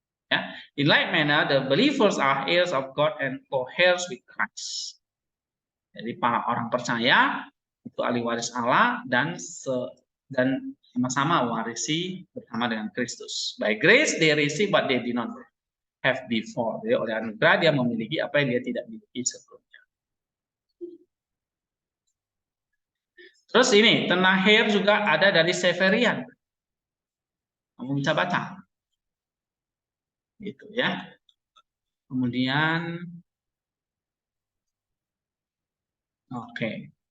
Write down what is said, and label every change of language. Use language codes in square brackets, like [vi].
[en] Ya, in like manner, the believers are heirs of God and co-heirs with Christ. [id] Jadi para orang percaya itu ahli waris Allah dan sama-sama warisi bersama dengan Kristus. [en] By grace they receive what they did not have before. [id] Jadi oleh anugerah dia memiliki apa yang dia tidak miliki sebelumnya. Terus ini, Tenaher juga ada dari Severian. Kamu bisa baca. Gitu ya. Kemudian oke.